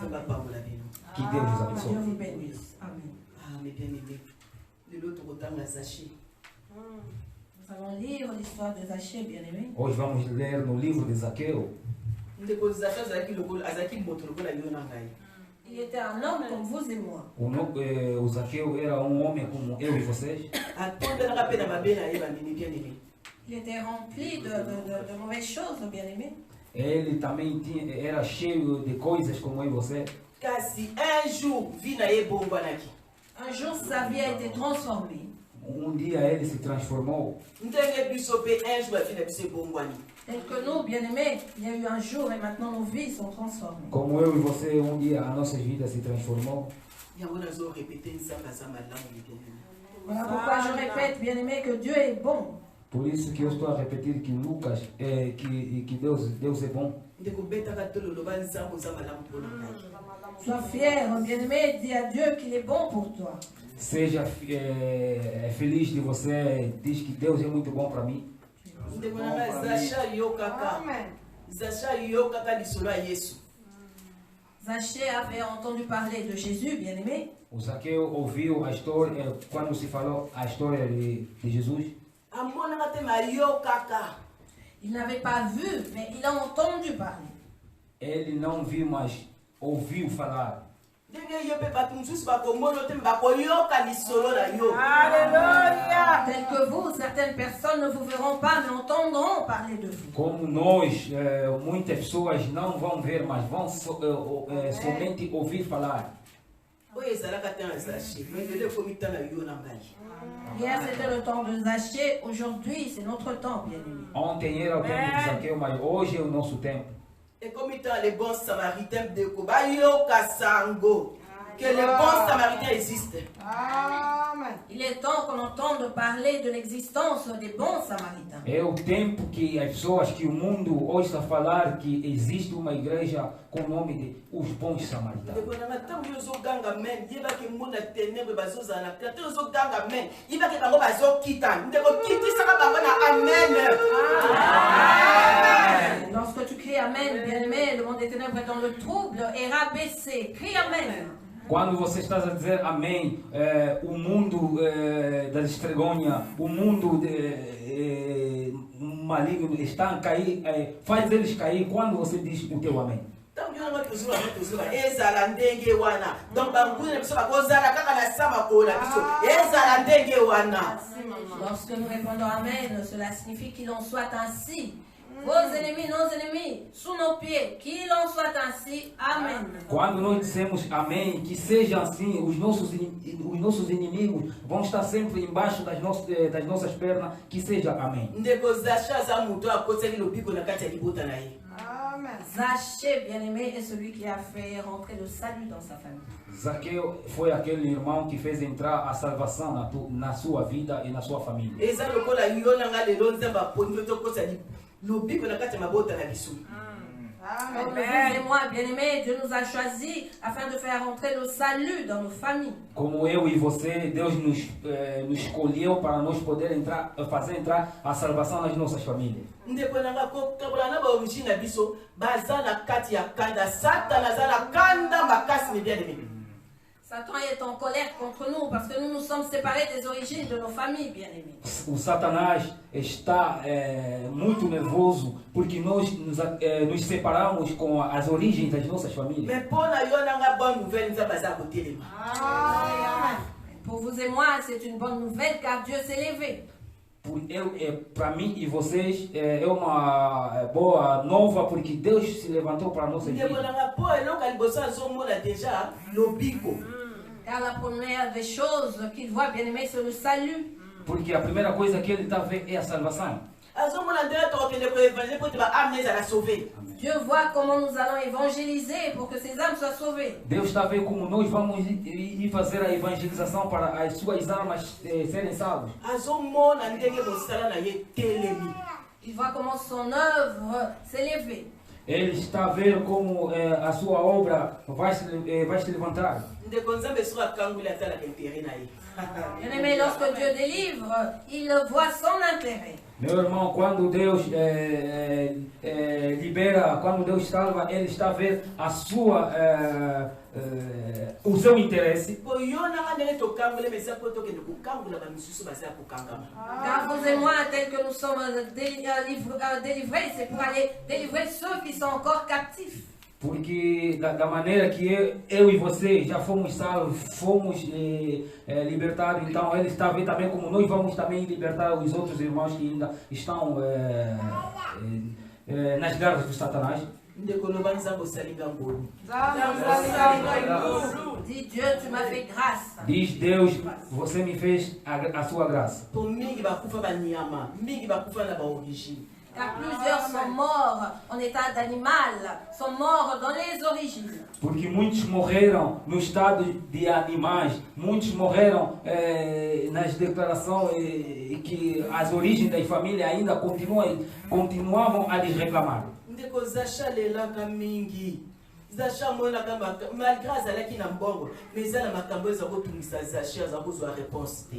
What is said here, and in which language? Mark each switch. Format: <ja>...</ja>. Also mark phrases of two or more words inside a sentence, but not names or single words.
<pt>Que Deus nos abençoe.</pt> <fr>Dieu vous bénisse. Amen. Ah, mes bien-aimés, l'autre autant la Zaché. Nous allons lire l'histoire de Zachée, bien-aimé.</fr> <pt>Hoje vamos ler no livro de Zaqueu.</pt> <fr>Il était un homme comme vous et moi.</fr> <pt>O Zaqueu era homem como eu e vocês.</pt> <fr>Il était rempli de mauvaises choses, bien-aimé.</fr> <pt>Ele também era cheio de coisas como eu e você.</pt> <fr>Un jour, sa vie a été transformée.</fr> <pt>Dia ele se transformou.</pt> <fr>Tel que nous, bien-aimés, il y a eu un jour et maintenant nos vies sont transformées.</fr> <pt>Como eu e você, dia a nossa vida se transformou.</pt> <fr>Voilà pourquoi je répète, bien-aimés, que Dieu est bon.</fr> <pt>Por isso que eu estou a repetir que Lucas, que Deus é bom.</pt> <fr>Sois fier, bien-aimé, dis à Dieu qu'il est bon pour toi.</fr> <pt>Seja feliz de você, diz que Deus é muito bom para mim.</pt> <fr>Zachée avait entendu parler de Jésus, bien-aimé.</fr> <pt>O Zaqueu ouviu a história, quando se falou a história de Jesus.</pt> <fr>Il n'avait pas vu, mais il a entendu parler.</fr> <pt>Ele não viu, mas ouviu falar.</pt> <fr>Alléluia! Tel que vous, certaines personnes ne vous verront pas, mais entendront parler de vous.</fr> <pt>Como nós, muitas pessoas não vão ver, mas vão somente ouvir falar.</pt> <fr>Hier c'était le temps de Zachée, aujourd'hui c'est notre temps, bien-aimé.</fr> <pt>Ontem era o tempo de Zaqueu, mas hoje é o nosso tempo.</pt> <fr>Et comme étant les bons samaritains de Kobayo Kasango, que les bons samaritains existent. Amen. Il est temps qu'on entende parler de l'existence des bons samaritains.</fr> <pt>É o tempo que as pessoas, que o mundo ouça falar que existe uma igreja com o nome de os bons samaritanos.</pt> <fr>Lorsque tu cries Amen, bien-aimé, le monde des ténèbres est dans le trouble et rabaissé.</fr> <pt>Crie Amen. Quando você está a dizer amém, o mundo das estregonhas, o mundo maligno está a cair, faz eles cair quando você diz o teu amém.</pt> <fr>Lorsque nous répondons Amen, cela signifie qu'il en soit ainsi. Vos ennemis, nos ennemis, sous nos pieds, qu'il en soit ainsi. Amen.</fr> <pt>Quando nós dissemos amém, que seja assim, os nossos inimigos vão estar sempre embaixo das nossas pernas, que seja amém. Amen.</pt> <fr>Zachée, bien-aimé, est celui qui a fait rentrer le salut dans sa famille.</fr> <pt>Zaqueu foi aquele irmão que fez entrar a salvação na sua vida e na sua família.</pt> <fr>Comme vous et moi, bien-aimés, Dieu nous a choisis afin de faire entrer le salut dans nos familles.</fr> <pt>Como eu e você, Deus nos escolheu para nós poder fazer entrar a salvação nas nossas famílias.</pt> <fr>Satan est en colère contre nous parce que nous nous sommes séparés des origines de nos familles, bien-aimés.</fr> <pt>O Satanás está muito nervoso porque nós nos separamos com as origens das nossas famílias.</pt> <fr>Pour vous et moi, c'est une bonne nouvelle car Dieu s'est levé.</fr> <pt>Para mim e vocês é uma boa nova porque Deus se levantou para nós.</pt> <fr>Car la première des choses qu'il voit, bien aimé, c'est le salut.</fr> <pt>Porque a primeira coisa que ele está vendo é a salvação.</pt> <fr>Dieu voit comment nous allons évangéliser pour que ces âmes soient sauvées.</fr> <pt>Deus está vendo como nós vamos ir fazer a evangelização para as suas almas serem salvas.</pt> <fr>Il voit comment son œuvre s'est levée.</fr> <pt>Ele está a ver como a sua obra vai se levantar.</pt> <ln>ndeko nzambe soki akangoli atalaka intere na ye.</ln> <fr>Bien-aimé, lorsque Dieu délivre, il voit son intérêt.</fr> <pt>Meu irmão, quando Deus libera, quando Deus salva, Ele está a ver o seu interesse.</pt> <ln>Po yo nanga ndenge tokangoli mesa po tokende kokangola bamisusu baza ya kokangama.</ln> <fr>Car vous et moi, tels que nous sommes délivrés, c'est pour aller délivrer ceux qui sont encore captifs.</fr> <pt>Porque da maneira que eu e você já fomos salvos, fomos libertados, então Ele está a ver também como nós vamos também libertar os outros irmãos que ainda estão nas garras do Satanás.</pt> <ln>Ndeko loba nzambe osalinga ngolu.</ln> <fr>Dis Dieu, tu m'as fait grâce.</fr> <pt>Diz Deus, você me fez a sua graça.</pt> <ln>Po mingi bakufa banyama, mingi bakufa na baorigine.</ln> <fr>Car plusieurs sont morts en état d'animal, sont morts dans les origines.</fr> <pt>Porque muitos morreram no estado de animais, muitos morreram nas declarações que as origens das famílias ainda continuavam a lhes reclamar.</pt> <ln>Ndeko Zacha lelaka mingi. Zacha monaka malgré azalaki na mbongo, mais eza na makambo eza kotungisa Zacha aza kozwa réponse te.</ln>